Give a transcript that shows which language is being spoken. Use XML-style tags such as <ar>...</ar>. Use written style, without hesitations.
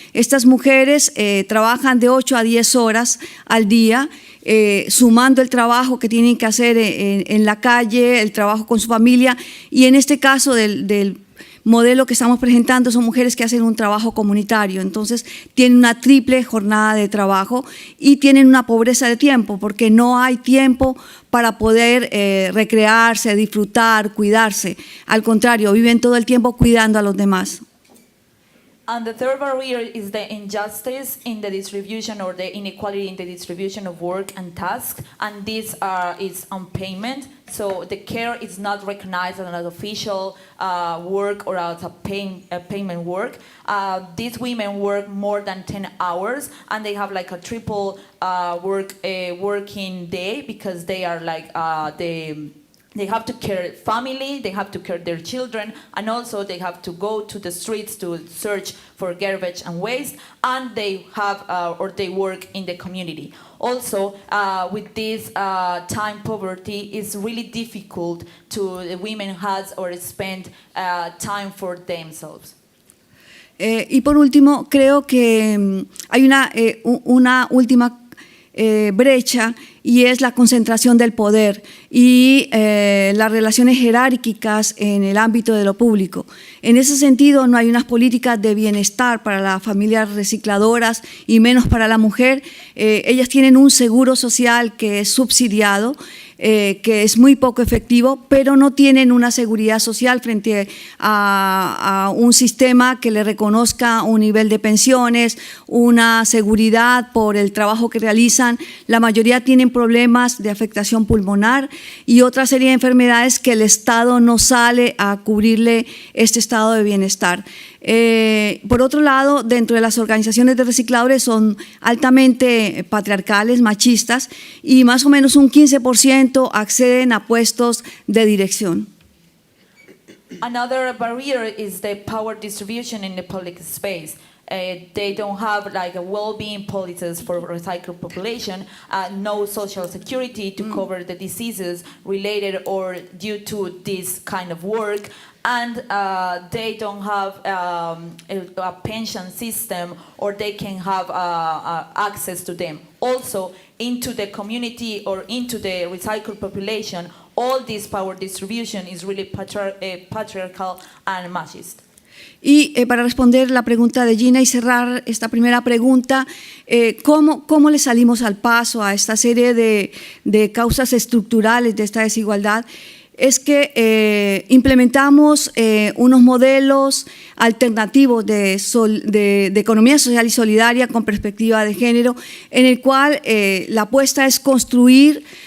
<es>Estas mujeres trabajan de 8 a 10 horas al día, sumando el trabajo que tienen que hacer en la calle, el trabajo con su familia, y en este caso del modelo que estamos presentando son mujeres que hacen un trabajo comunitario, entonces tienen una triple jornada de trabajo y tienen una pobreza de tiempo porque no hay tiempo para poder recrearse, disfrutar, cuidarse. Al contrario, viven todo el tiempo cuidando a los demás.</es> <en>And the third barrier is the injustice in the distribution or the inequality in the distribution of work and tasks, and this is on payment. So the care is not recognized as an official work or as a payment work. These women work more than 10 hours and they have like a triple working day because they are like they have to care family, they have to care their children, and also they have to go to the streets to search for garbage and waste, and they have or they work in the community. Also, with this time poverty, it's really difficult to the women has or spend time for themselves.</en> <es>Y por último, creo que hay una última brecha, y es la concentración del poder y las relaciones jerárquicas en el ámbito de lo público. En ese sentido, no hay unas políticas de bienestar para las familias recicladoras y menos para la mujer. Ellas tienen un seguro social que es subsidiado, que es muy poco efectivo, pero no tienen una seguridad social frente a un sistema que le reconozca un nivel de pensiones, una seguridad por el trabajo que realizan. La mayoría tienen problemas de afectación pulmonar y otra serie de enfermedades que el Estado no sale a cubrirle este estado de bienestar. Por otro lado, dentro de las organizaciones de recicladores son altamente patriarcales, machistas, y más o menos un 15% acceden a puestos de dirección.</es> <en>Another barrier is the power distribution in the public space. They don't have like a well-being policies for recycled population, no social security to cover the diseases related or due to this kind of work, and they don't have a pension system or they can have access to them. Also, into the community or into the recycled population, all this power distribution is really patriarchal and machist.</en> <es>Y para responder la pregunta de Gina y cerrar esta primera pregunta, ¿cómo le salimos al paso a esta serie de causas estructurales de esta desigualdad? Es que implementamos unos modelos alternativos de economía social y solidaria con perspectiva de género, en el cual la apuesta es construir</es>